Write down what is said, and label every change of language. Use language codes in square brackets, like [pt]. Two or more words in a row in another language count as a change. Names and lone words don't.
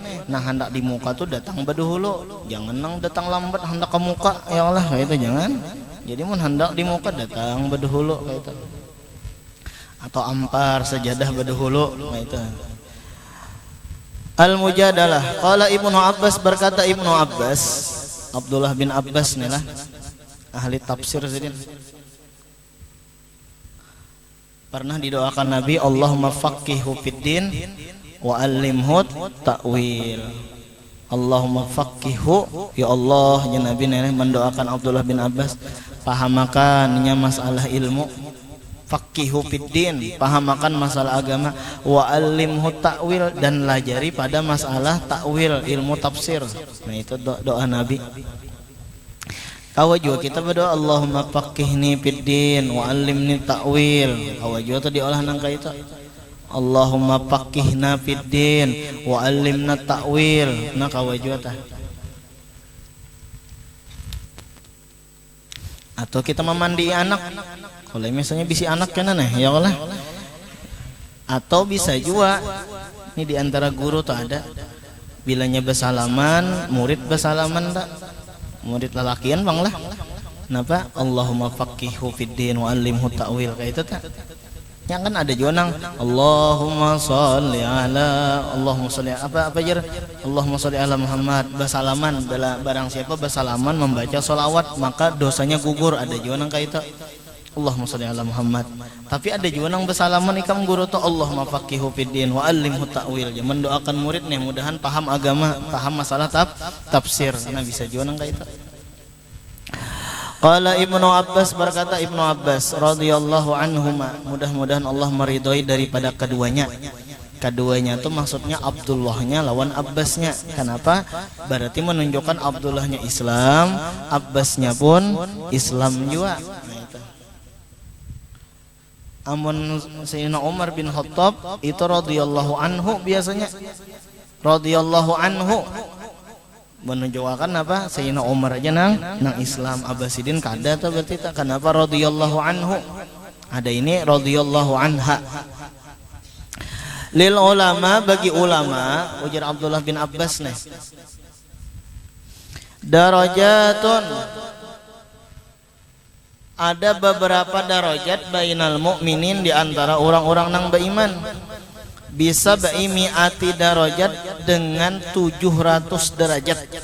[bjn] Nah, hendak di muka tuh datang berdahulu, jangan nang datang lambat hendak ke muka ya Allah, kayak itu jangan. Jadi mun hendak di muka datang berdahulu kayak itu. Atau ampar sejadah berdahulu kayak itu. Al-Mujadalah. Qala Ibnu Abbas, berkata Ibnu Abbas, Abdullah bin Abbas nih lah, ahli tafsir sidin. Pernah didoakan Nabi, [ar] اللهم فقهه في الدين وعلمه التأويل. اللهم فقهه, [bjn] ya Allah, ya Nabi mendoakan Abdullah bin Abbas, pahamakannya masalah ilmu, [ar] فقهه في الدين, [bjn] pahamakan masalah agama, [ar] وعلمه التأويل, [bjn] dan lajari pada masalah ta'wil, ilmu tafsir. Nah itu doa Nabi. Kawa juga kita berdoa, [ar] اللهم فقهني في الدين وعلمني التأويل. [bjn] Kawa juga tadi olah nangka itu, [ar] اللهم فقهنا في الدين وعلمنا التأويل. [bjn] Nah kawa juga tah. Atau kita memandi anak, kalau misalnya bisi anak kan nih ya Allah. Atau bisa juga ini diantara guru tuh ada, bilanya bersalaman, murid bersalaman tak, murid lelakian bang lah. Kenapa? [ar] اللهم فقهه في الدين وعلمه التأويل, [bjn] kayak itu tak. Yang kan ada juga nang [ar] اللهم صل على, اللهم صل [bjn] apa jar, [ar] اللهم صل على محمد. [bjn] Bersalaman, barang siapa bersalaman membaca sholawat maka dosanya gugur. Ada juga nang kayak itu, [ar] اللهم صل على محمد. [bjn] Tapi ada juga nang bersalaman ikam guru tuh, [ar] اللهم فقهه في الدين وعلمه التأويل. [bjn] Mendoakan murid nih mudahan paham agama, paham masalah tafsir. Nah bisa juga nang kayak itu. Qala Ibnu Abbas, berkata Ibnu Abbas [ar] رضي الله عنهما, [bjn] mudah-mudahan Allah meridhoi daripada keduanya. Keduanya itu maksudnya Abdullahnya lawan Abbasnya. Kenapa? Berarti menunjukkan Abdullahnya Islam, Abbasnya pun Islam juga. Nah, itu. Amun Sayyidina Umar bin Khattab itu [ar] رضي الله عنه, [bjn] biasanya [ar] رضي الله عنه [bjn] menunjukkan apa? Sayyidina Umar aja nang Islam, Abbasidin kada tuh berarti tak. Kenapa [ar] رضي الله عنه? [bjn] Ada ini [ar] رضي الله عنها. للعلماء, [bjn] bagi ulama, ujar Abdullah bin Abbas nih, darajatun, ada beberapa darajat [ar] بين المؤمنين, [bjn] di antara orang-orang nang beriman, bisa [ar] مائة درجة, [bjn] dengan 700 derajat.